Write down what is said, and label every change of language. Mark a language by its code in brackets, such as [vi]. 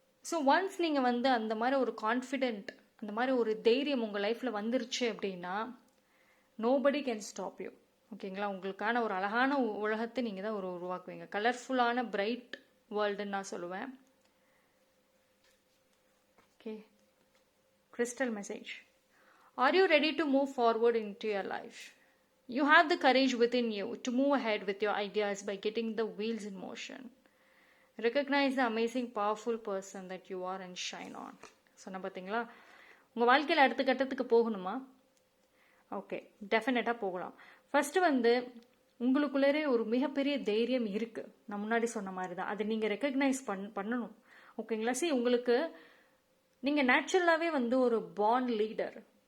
[ta] So once நீங்கள் வந்து அந்த மாதிரி ஒரு கான்ஃபிடென்ட், அந்த மாதிரி ஒரு தைரியம் உங்கள் லைஃப்பில் வந்துருச்சு அப்படின்னா [en] Nobody can stop you. [ta] ஓகேங்களா? உங்களுக்கான ஒரு அழகான உலகத்தை நீங்கள் தான் உருவாக்குவீங்க. கலர்ஃபுல்லான பிரைட் வேர்ல்டுன்னு நான் சொல்லுவேன். [en] Okay, crystal message. Are you ready to move forward into your life? You have the courage within you to move ahead with your ideas by getting the wheels in motion. Recognize the amazing powerful person that you are and shine on. [ta] சொன்ன பார்த்தீங்களா? உங்கள் வாழ்க்கையில் அடுத்த கட்டத்துக்கு போகணுமா? Okay, டெஃபினட்டாக போகலாம். First வந்து உங்களுக்குள்ளே ஒரு மிகப்பெரிய தைரியம் இருக்கு. நான் முன்னாடி சொன்ன மாதிரி தான், அதை நீங்க ரெக்கக்னைஸ் பண்ணணும். ஓகேங்களா? உங்களுக்கு நீங்க நேச்சுரலாவே வந்து ஒரு பார்ன் லீடர்.